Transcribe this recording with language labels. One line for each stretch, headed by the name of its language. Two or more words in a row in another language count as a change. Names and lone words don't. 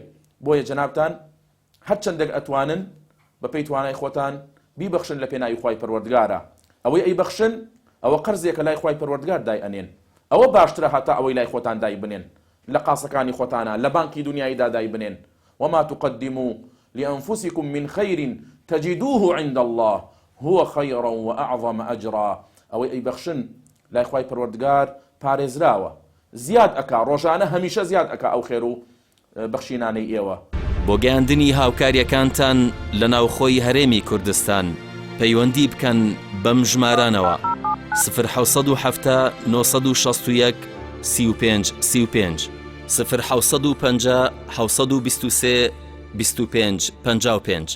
Central Kurdish: بۆیە جەنابتان هەر چەندێک ئەتوانن بە پێی توانای خۆتان بیبەخشن لە پێناوی خوای پەروەردگارە. ئەوەی ئەیبەخشن ئەوە قەرزێکە لای خوای پەروەردگار دای ئەنێن، ئەوە باشترە هەتا ئەوەی لای خۆتان دای بنێن لە قاسەکانی خۆتانە، لە بانکی دنیاییدا دای بنێن.
Arabic: وما تقدموا لأنفسكم من خير تجدوه عند الله هو خيرا وأعظم أجرا.
Central Kurdish: ئەوەی ئەیبەخشن لای خوای پەروەردگار پارێزراوە، زیاد ئەکا، ڕۆژانە هەمیشە زیاد ئەکا ئەو خێر و بەخشینانەی ئێوە. بۆ گەیاندنی هاوکاریەکانتان لە ناوخۆی هەرێمی کوردستان پەیوەندی بکەن بەم ژمارانەوە 1970 961 35 35 1950 723 25 55.